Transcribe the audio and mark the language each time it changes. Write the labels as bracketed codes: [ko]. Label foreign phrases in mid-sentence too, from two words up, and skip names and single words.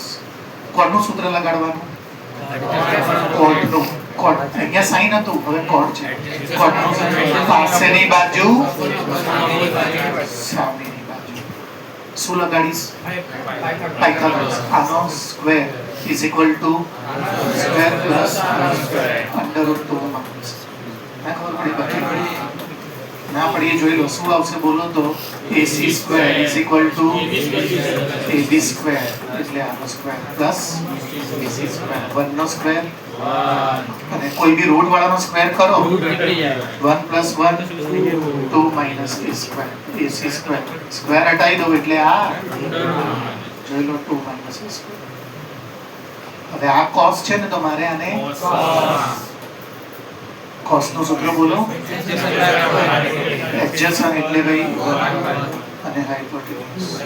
[gu] કોનું સૂત્ર લગાડવાનું? cot નું. cot અહીંયા sin હતું હવે cot છે. cot નું પાસેની બાજુ સામેની બાજુ. શું લગાડીશ? પાયથાગોરસ. [en] આનો સ્ક્વેર is equal to square plus under root 2 minus. [gu] ના ખબર પડી બાકી ના પડી જોઈ લો. શું આવશે બોલો તો [en] AC square is equal to AB square [gu] એટલે આનો સ્ક્વેર પ્લસ [en] BC square. [gu] 1 નો સ્ક્વેર અને કોઈ બી રૂટ વાળાનો સ્ક્વેર કરો 1 plus 1 2 [en] minus A square. AC square [gu] સ્ક્વેર હટાવી દો એટલે આ જોઈ લો 2 [en] minus A square. [gu] હવે આ cos છે ને તો મારે આને cos નું સૂત્ર બોલો. એડજસન એટલે ભાઈ અને હાઇપોટેન્યુસ.